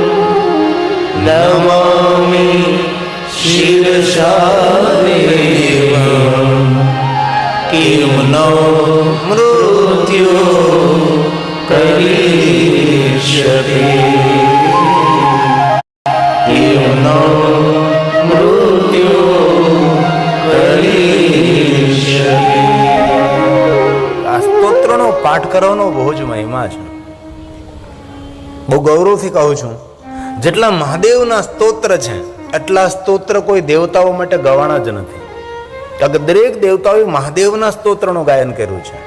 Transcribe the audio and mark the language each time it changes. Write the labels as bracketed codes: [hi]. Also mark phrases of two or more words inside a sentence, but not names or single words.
[sa] नमामि शिरसा देवं किं नो मृत्यो करिष्यति किं नो मृत्यो करिष्यति। [gu] આ સ્તોત્રનો પાઠ કરવાનો બહુ જ મહિમા છે. બહુ ગૌરવથી કહું છું, જેટલા મહાદેવના સ્તોત્ર છે એટલા સ્તોત્ર કોઈ દેવતાઓ માટે ગવાણા જ નથી. કારણ કે દરેક દેવતાઓએ મહાદેવના સ્તોત્રનું ગાયન કર્યું છે.